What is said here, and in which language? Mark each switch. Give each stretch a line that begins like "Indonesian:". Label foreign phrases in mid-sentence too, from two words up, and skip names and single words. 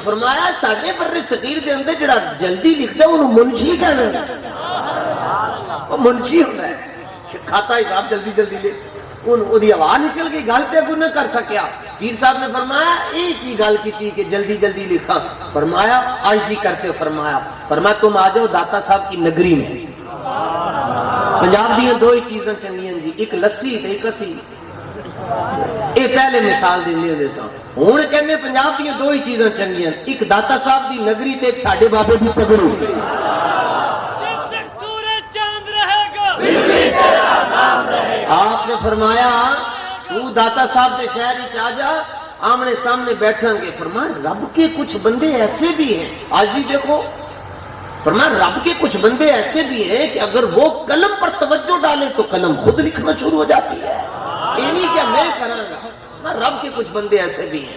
Punjabi: فرمایا ساڈے برے صغیر دے اندر جڑا جلدی لکھتا ہے انہوں منشی کہنا ہے،
Urdu: وہ منشی ہوتا ہے،
Punjabi: کھاتا حساب جلدی جلدی لے، وہ دی آواز نکل گئی، گل تے کوئی نہ کر سکیا۔
Urdu: پیر صاحب نے فرمایا ایک ہی گل کی تھی کہ جلدی جلدی لکھا۔ فرمایا عاجزی کرتے فرمایا تم آ جاؤ داتا صاحب کی نگری میں۔
Punjabi: پنجاب دیاں دو ہی چیزاں چنگیاں جی، ایک لسی تے ایک اسی، اے پہلے مثال دیندے ہوندے سن۔ ہن کہندے پنجاب دیاں دو ہی چیزاں چنگیاں، ایک داتا صاحب دی نگری تے ایک ساڈے بابے دی پگڑی۔ آپ نے فرمایا تو داتا صاحب دے شہر وچ آ جا، آمنے سامنے بیٹھیں گے۔
Urdu: فرمایا رب کے کچھ بندے ایسے بھی ہیں، آج ہی دیکھو، فرمایا رب کے کچھ بندے ایسے بھی ہیں کہ اگر وہ قلم پر توجہ ڈالے تو قلم خود لکھنا شروع ہو جاتی ہے، یہ نہیں کہ
Punjabi: میں کراں گا،
Urdu: رب کے کچھ بندے ایسے بھی ہیں۔